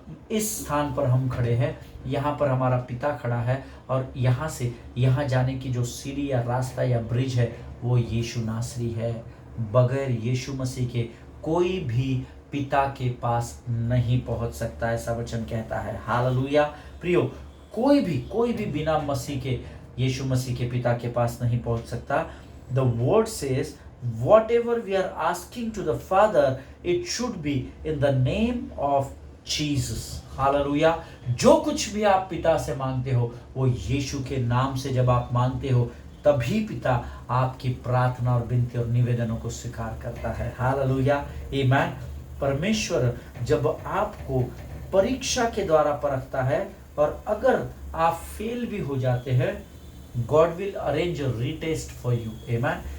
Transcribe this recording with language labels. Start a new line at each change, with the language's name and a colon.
Hindi: इस स्थान पर हम खड़े हैं, यहाँ पर हमारा पिता खड़ा है, और यहाँ से यहाँ जाने की जो सीढ़ी या रास्ता या ब्रिज है वो यीशु नासरी है। बगैर यीशु मसीह के कोई भी पिता के पास नहीं पहुंच सकता, ऐसा वचन कहता है। हालेलुया। प्रियो, कोई भी बिना मसीह के, यीशु मसीह के पिता के पास नहीं पहुंच सकता।
English: The word says whatever we are asking to the Father, it should be in the name of Jesus.
Hindi: Hallelujah. जो कुछ भी आप पिता से मांगते हो वो यीशु के नाम से जब आप मांगते हो, तभी पिता आपकी प्रार्थना और विनती और निवेदनों को स्वीकार करता है। हालेलुया। आमीन। परमेश्वर जब आपको परीक्षा के द्वारा परखता है, और अगर आप फेल भी हो जाते हैं,
English: God will arrange a retest for you.
Hindi: आमीन।